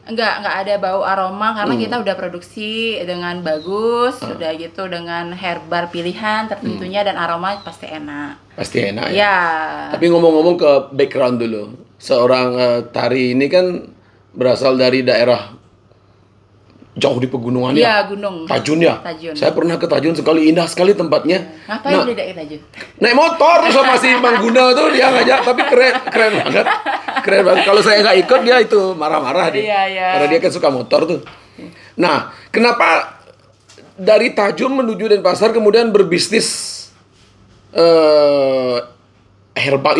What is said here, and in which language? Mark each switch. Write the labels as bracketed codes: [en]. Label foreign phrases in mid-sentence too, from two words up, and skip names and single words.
[id] Enggak ada bau aroma karena kita udah produksi dengan bagus, udah gitu dengan herbal pilihan tertentunya dan aroma pasti enak. pasti enak ya. Ya. Tapi ngomong-ngomong ke background dulu, seorang tari ini kan berasal dari daerah jauh di pegunungan ya. Iya, gunung. Tajun ya. Tajun. Saya pernah ke Tajun sekali, indah sekali tempatnya. Ngapain di daerah Tajun? Naik motor sama si Bang Guna tuh dia ngajak, tapi keren banget. Keren banget. Kalau saya nggak ikut dia itu marah-marah dia. Iya. Karena dia kan suka motor tuh. Nah, kenapa dari Tajun menuju Denpasar kemudian berbisnis herbal?